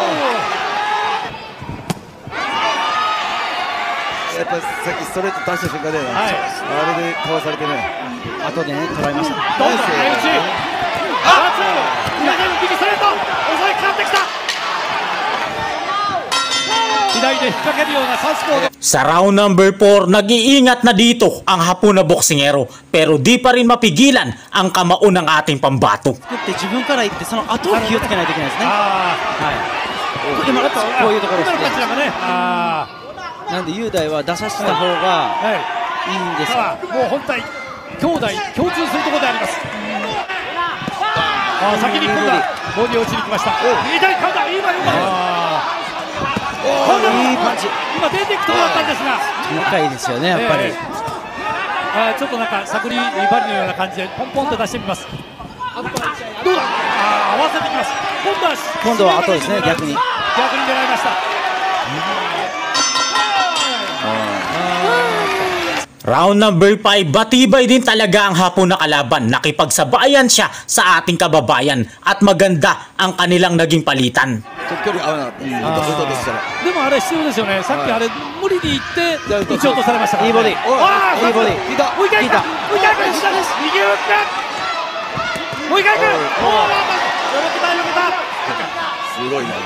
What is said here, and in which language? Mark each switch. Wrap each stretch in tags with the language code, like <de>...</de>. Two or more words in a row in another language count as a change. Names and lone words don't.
<ja>やっぱさっきストレート出した瞬間で、あれでかわされてね、後でね捉えました。どんどん相打ち。左右ストレート襲いかかってきた。左で引っ掛けるようなサウスポーで。</ja> <tl>Sa round number 4, nag-iingat na dito ang hapon na boksingero pero di pa rin mapigilan ang kamao ng ating pambato.</tl> <ja>作って自分から言ってその後を気をつけないといけないですね。はい。今こういうところですね。なんで雄大は出させた方がいいんですが、もう本体兄弟共通するところであります。先に今度はボディ落ちに来ました。左カウンター、今よかった。いいパンチ。今出ていくところだったんですが、仲いいですよねやっぱり。ちょっとなんか探り針のような感じでポンポンと出してみます。どうだ。合わせてきます。今度は後ですね。逆に狙いました。</ja> <tl>Round number 5, batibay din talaga ang hapon na kalaban. Nakipagsabayan siya sa ating kababayan at maganda ang kanilang naging palitan.</tl> <ja>でもあれ必要ですよね。さっきあれ無理にいって打ち落とされましたから。いいボディ。いいボディ。もう一回行く。もう一回行く。右打って。もう一回行く。すごいな。</ja>